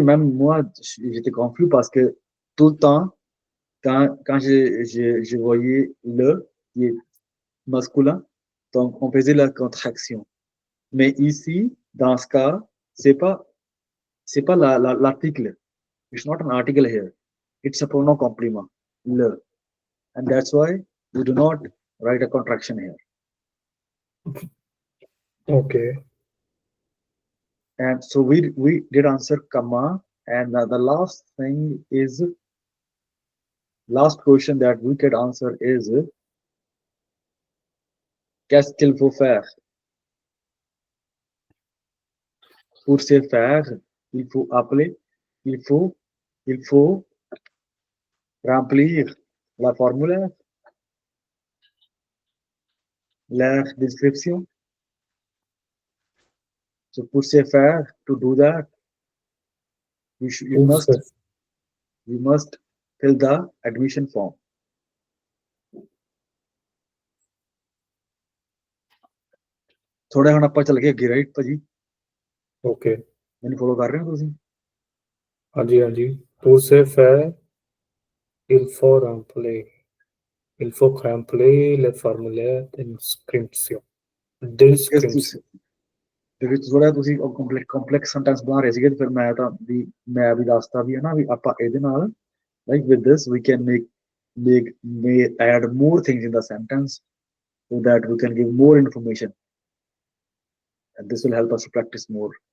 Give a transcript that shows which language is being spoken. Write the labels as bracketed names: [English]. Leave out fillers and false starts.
[French] Même moi, j'étais confus parce que tout le temps, quand je voyais le qui est masculin, donc on faisait la contraction. Mais ici, dans ce cas, c'est pas, c'est pas l'article. [English] It's not an article here. It's a pronoun complement. Le. And that's why we do not write a contraction here. Okay. And so we did answer comma. And the last thing is last question that we could answer is [French] qu'est-ce qu'il faut faire? Pour se faire, il faut appeler, il faut, il faut remplir la formulaire, la description. [English] So [French] pour se faire, [English] to do that, you [French] Pour se, [English] must fill the admission form. [Punjabi] ਥੋੜਾ ਹੁਣ ਆਪਾਂ ਚੱਲ ਗਏ ਅੱਗੇ right ਭਾਜੀ [English] okay. [Punjabi] ਮੈਨੂੰ follow ਕਰ ਰਹੇ ਹੋ ਤੁਸੀਂ ਹਾਂਜੀ, ਹਾਂਜੀ. [French] Pour se faire, il faut remplir. Il faut remplir le formulaire d'inscription. D'inscription. [Punjabi] ਦੇ ਵਿੱਚ ਥੋੜਾ ਤੁਸੀਂ ਕੰਪਲੈਕਸ ਸੈਂਟੈਂਸ ਬਣਾ ਰਹੇ ਸੀਗੇ ਤੇ ਫਿਰ ਮੈਂ ਵੀ ਦੱਸਤਾ ਵੀ ਹੈ ਨਾ ਵੀ ਆਪਾਂ ਇਹਦੇ ਨਾਲ [English] like with this we can may add more things in the sentence so that we can give more information and this will help us to practice more.